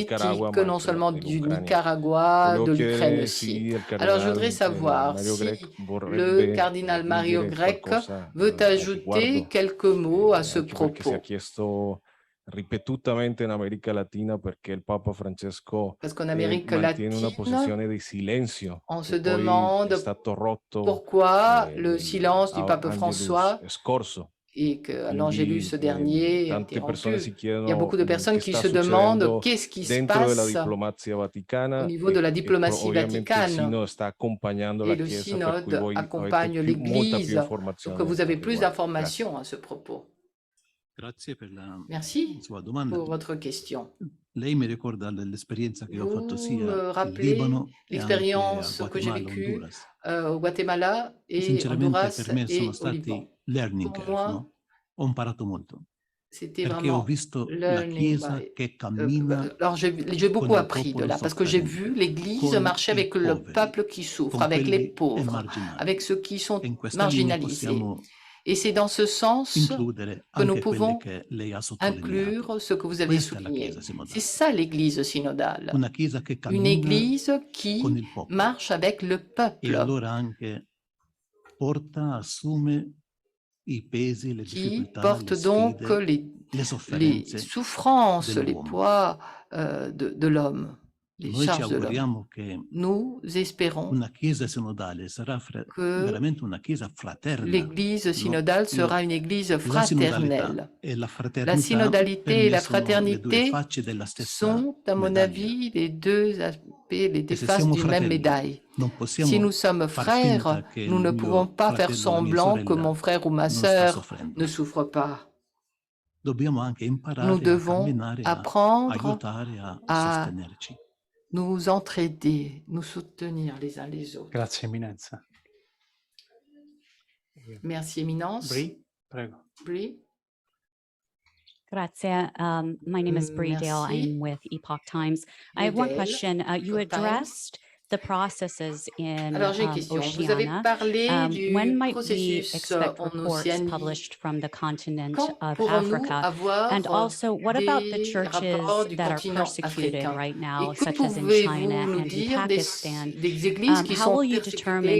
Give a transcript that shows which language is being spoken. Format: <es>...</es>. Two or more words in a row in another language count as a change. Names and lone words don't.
<fr>sociopolitique,</fr> <it>Nicaragua, ma non anche</it> <fr>seulement du</fr> <it>dell'Ucraina.</it> <fr>Nicaragua,</fr> <it>Volevo</it> <fr>de l'Ukraine</fr> <it>chiedere</it> <fr>aussi.</fr> <it>se il</it> <fr>Alors, je voudrais</fr> <it>cardinal</it> <fr>savoir</fr> <it>Mario</it> <fr>si</fr> <it>Grech</it> <fr>le</fr> <it>vorrebbe</it> <fr>cardinal Mario</fr> <it>aggiungere</it> <fr>Grech</fr> <it>qualcosa</it> <fr>veut</fr> <it>al</it> <fr>ajouter</fr> <it>riguardo,</it> <fr>quelques mots à ce</fr> <it>anche perché si è</it> <fr>propos.</fr> <it>chiesto ripetutamente in America Latina perché il Papa Francesco</it> <fr>Parce qu'en Amérique</fr> <it>mantiene una</it> <fr>latine,</fr> <it>posizione di silenzio</it> <fr>on</fr> <it>che</it> <fr>se</fr> <it>poi è</it> <fr>demande</fr> <it>stato rotto</it> <fr>pourquoi le silence du pape</fr> <it>Angelus</it> <fr>François</fr> <it>scorso.</it> <fr>et que</fr> <it>Quindi</it> <fr>l'Angélus dernier a été</fr> <it>tante persone si</it> <fr>rompu. Il y a beaucoup</fr> <it>chiedono</it> <fr>de personnes</fr> <it>che</it> <fr>qui</fr> <it>sta</it> <fr>se demandent</fr> <it>succedendo</it> <fr>qu'est-ce qui se</fr> <it>dentro della</it> <fr>passe</fr> <it>diplomazia</it> <fr>au</fr> <it>vaticana</it> <fr>niveau de la diplomatie</fr> <it>ovviamente il</it> <fr>vaticane.</fr> <it>Sinodo sta accompagnando</it> <fr>Et</fr> <it>la</it> <fr>le</fr> <it>Chiesa, per cui</it> <fr>synode</fr> <it>voi avete</it> <fr>accompagne</fr> <it>molta più</it> <fr>l'Église pour que</fr> <it>informazione</it> <fr>vous</fr> <it>al</it> <fr>avez plus</fr> <it>riguardo. Grazie.</it> <fr>d'informations à ce propos.</fr> <it>Grazie per la</it> <fr>Merci</fr> <it>sua domanda.</it> <fr>pour votre question.</fr> <it>Lei mi ricorda l'esperienza che ho fatto</it> <fr>Vous</fr> <it>sia</it> <fr>me</fr> <it>in</it> <fr>rappelez</fr> <it>Libano e anche a</it> <fr>l'expérience que j'ai</fr> <it>Guatemala,</it> <fr>vécue</fr> <it>Honduras.</it> <fr>au Guatemala et</fr> <it>Sinceramente</it> <fr>Honduras</fr> <it>per me sono</it> <fr>et au Liban.</fr> <it>stati learning</it> <fr>Pour</fr> <en>curve,</en> <fr>moi,</fr> <it>no? Ho imparato molto,</it> <fr>c'était</fr> <it>perché ho</it> <fr>vraiment</fr> <it>visto la</it> <en>learning</en> <it>Chiesa</it> <en>by...</en> <it>che cammina</it> <fr>alors j'ai beaucoup</fr> <it>con il</it> <fr>appris de</fr> <it>popolo</it> <fr>là parce que j'ai</fr> <it>soffrente,</it> <fr>vu l'Église</fr> <it>con</it> <fr>marcher</fr> <it>i</it> <fr>avec le</fr> <it>poveri,</it> <fr>peuple qui souffre,</fr> <it>con</it> <fr>avec les</fr> <it>quelli</it> <fr>pauvres,</fr> <it>emarginati.</it> <fr>avec ceux qui sont</fr> <it>E in questa linea</it> <fr>marginalisés.</fr> <it>possiamo</it> <fr>Et c'est dans ce sens</fr> <it>includere</it> <fr>que nous</fr> <it>anche quelli</it> <fr>pouvons</fr> <it>che lei ha sottolineato.</it> <fr>inclure ce que vous avez</fr> <it>Questa è la</it> <fr>souligné.</fr> <it>Chiesa sinodale.</it> <fr>C'est ça l'Église synodale.</fr> <it>Una Chiesa che</it> <fr>Une</fr> <it>cammina</it> <fr>Église</fr> <it>con</it> <fr>qui</fr> <it>il popolo</it> <fr>marche avec le</fr> <it>e</it> <fr>peuple,</fr> <it>allora anche porta, assume i pesi, le</it> <fr>qui</fr> <it>difficoltà,</it> <fr>porte</fr> <it>le</it> <fr>donc</fr> <it>sfide,</it> <fr>les</fr> <it>le sofferenze</it> <fr>souffrances, les</fr> <it>dell'uomo.</it> <fr>poids de l'homme, les</fr> <it>Noi ci</it> <fr>charges de l'homme.</fr> <it>auguriamo che</it> <fr>Nous espérons</fr> <it>una Chiesa sinodale sarà</it> <fr>que</fr> <it>veramente una Chiesa fraterna.</it> <fr>l'Église</fr> <it>no?</it> <fr>synodale</fr> <it>Io-</it> <fr>sera une Église</fr> <it>La sinodalità</it> <fr>fraternelle.</fr> <it>e la</it> <fr>La</fr> <it>fraternità</it> <fr>synodalité</fr> <it>per</it> <fr>et</fr> <it>me</it> <fr>la</fr> <it>sono le due</it> <fr>fraternité</fr> <it>facce della stessa</it> <fr>sont, à mon</fr> <it>medaglia.</it> <fr>avis, les deux aspects, les deux</fr> <it>E se</it> <fr>faces</fr> <it>siamo</it> <fr>d'une même</fr> <it>fratelli,</it> <fr>médaille.</fr> <it>non</it> <fr>Si</fr> <it>possiamo</it> <fr>nous sommes</fr> <it>far</it> <fr>frères,</fr> <it>finta che</it> <fr>nous</fr> <it>il</it> <fr>ne pouvons</fr> <it>mio</it> <fr>pas faire</fr> <it>fratello o la mia</it> <fr>semblant que mon</fr> <it>sorella</it> <fr>frère ou ma</fr> <it>non sta</it> <fr>sœur</fr> <it>soffrendo.</it> <fr>ne souffre pas.</fr> <it>Dobbiamo anche</it> <fr>Nous</fr> <it>imparare a</it> <fr>devons</fr> <it>camminare, a</it> <fr>apprendre</fr> <it>aiutare, a</it> <fr>à</fr> <it>sostenerci.</it> <fr>nous entraider, nous soutenir les uns les autres.</fr> <it>Grazie, Eminenza.</it> <fr>Merci, Éminence.</fr> <it>Bri, prego.</it> <fr>Bri.</fr> <it>Grazie.</it> <en>My name is Bree Dale.</en> <fr>Merci.</fr> <en>I'm with Epoch Times. I have one</en> <fr>Dale,</fr> <en>question. You</en> <fr>Epoch Times.</fr> <en>addressed the processes in</en> <fr>Alors, j'ai une question. Vous avez</fr> <en>Oceania.</en> <fr>parlé</fr> <en>When</en> <fr>du</fr> <en>might we</en> <fr>processus</fr> <en>expect</en> <fr>en</fr> <en>reports</en> <fr>Océanie.</fr> <en>published from the continent</en> <fr>Quand</fr> <en>of</en> <fr>pourrons-nous</fr> <en>Africa?</en> <fr>avoir</fr> <en>And also, what about the</en> <fr>des rapports</fr> <en>churches</en> <fr>du</fr> <en>that are</en> <fr>continent</fr> <en>persecuted</en> <fr>africain?</fr> <en>right now,</en> <fr>Et que</fr> <en>such as in</en> <fr>pouvez-vous</fr> <en>China</en> <fr>nous</fr> <en>and in</en> <fr>dire</fr> <en>Pakistan?</en> <fr>des églises qui</fr> <en>How</en> <fr>sont</fr> <en>will you determine</en>